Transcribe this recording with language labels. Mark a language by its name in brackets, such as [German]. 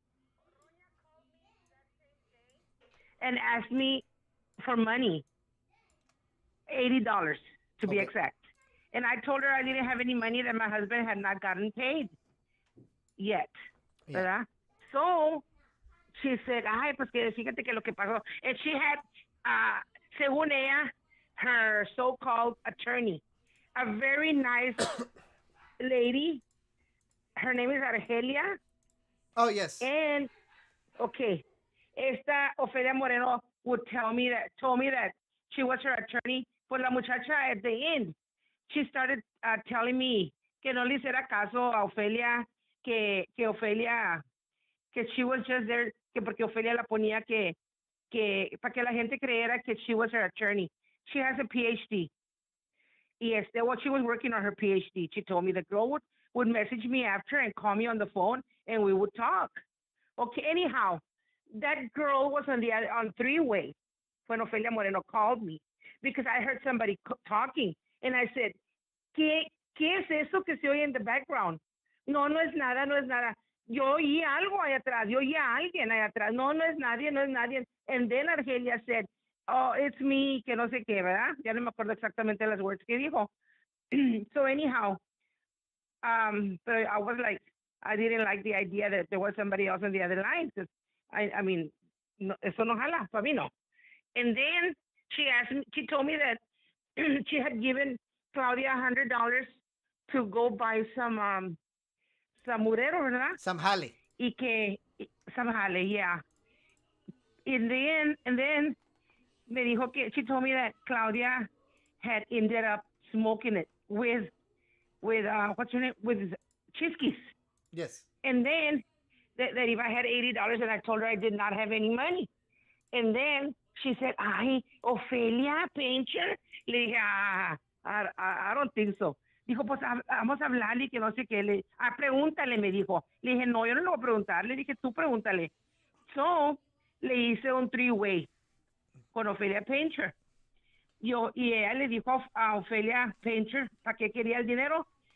[English] Because Ronya called me that same day and asked me for money, $80 to be Okay. exact. And I told her I didn't have any money, that my husband had not gotten paid yet. Yeah. [Spanish] ¿Verdad? So [English] she said, [Spanish] ay, pues que fíjate que lo que pasó. [English] And she had, [Spanish] según ella, [English] her so-called attorney, a very nice lady. Her name is Argelia. Oh yes. And, okay, esta Ofelia Moreno told me that she was her attorney. [Spanish] Pues la muchacha [English] at the end, she started telling me [Spanish] que no le hiciera caso a Ofelia, que Ofelia, que [English] she was just there, [Spanish] que porque Ofelia la ponía que para que la gente creyera que [English] she was her attorney. She has a PhD. Y well, she was working on her PhD. She told me the girl would message me after and call me on the phone and we would talk. Okay, anyhow, that girl was on three-way when Ofelia Moreno called me because I heard somebody talking and I said, [Spanish] ¿Qué es eso que se oye [English] in the background? [Spanish] No, no es nada, no es nada. Yo oí algo allá atrás, yo oí a alguien allá atrás. No, no es nadie, no es nadie. [English] And then Argelia said, oh, it's me, [Spanish] que no sé qué, ¿verdad? Ya no me acuerdo exactamente las words que dijo. [English] So anyhow, but I was like, I didn't like the idea that there was somebody else on the other line. Because I mean, [Spanish] no, eso no jala, para mí no. [English] And then she told me that she had given Claudia $100 to go buy some murero, [Spanish] ¿verdad? [English] Some jale. [Spanish] Y que [English] some jale, yeah. And then [Spanish] me dijo que [English] she told me that Claudia had ended up smoking it with what's her name, with Chisquis. Yes. And then that if I had $80 and I told her I did not have any money. And then she said, ay, Ofelia Painter. [Spanish] Le dije, [English] I don't think so. [Spanish] Dijo, pues vamos a hablarle que no sé qué. Pregúntale, me dijo. Le dije, no, yo no le voy a preguntar. Le dije, tú pregúntale. So, le hice un three-way con Ofelia Painter. Y ella le dijo a Ofelia Painter para qué quería el dinero.